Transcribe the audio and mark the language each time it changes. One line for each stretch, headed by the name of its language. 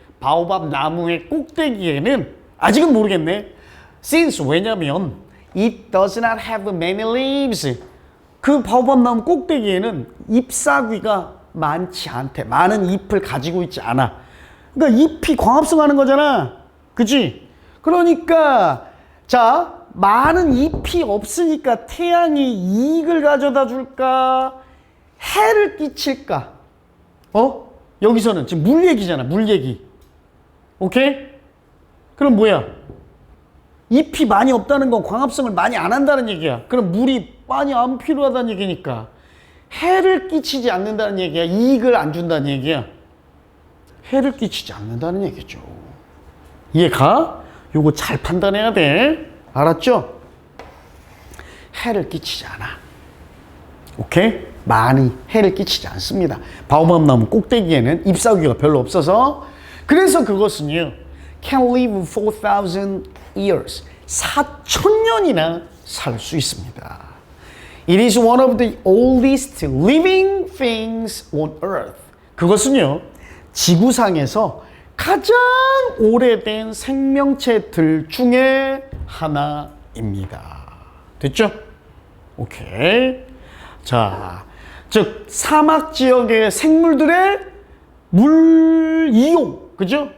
Korean: 바오밥 나무의 꼭대기에는 아직은 모르겠네.
English: since,
Korean: 왜냐면
English: it does not have many leaves.
Korean: 그 바오밥 나무 꼭대기에는 잎사귀가 많지 않대. 많은 잎을 가지고 있지 않아. 그러니까 잎이 광합성하는 거잖아. 그치? 그러니까 자, 많은 잎이 없으니까 태양이 이익을 가져다 줄까? 해를 끼칠까? 여기서는 지금 물 얘기잖아. 물 얘기. 오케이? 그럼 뭐야? 잎이 많이 없다는 건 광합성을 많이 안 한다는 얘기야. 그럼 물이 많이 안 필요하다는 얘기니까 해를 끼치지 않는다는 얘기야? 이익을 안 준다는 얘기야? 해를 끼치지 않는다는 얘기죠. 이해가? 요거 잘 판단해야 돼. 알았죠? 해를 끼치지 않아. 오케이? 많이 해를 끼치지 않습니다. 바오밥 나무 꼭대기에는 잎사귀가 별로 없어서, 그래서 그것은요,
English: can live 4,000 years.
Korean: 4,000년이나 살 수 있습니다.
English: It is one of the oldest living things on earth.
Korean: 그것은요, 지구상에서 가장 오래된 생명체들 중에 하나입니다. 됐죠? 오케이. 자, 즉 사막 지역의 생물들의 물 이용, 그죠?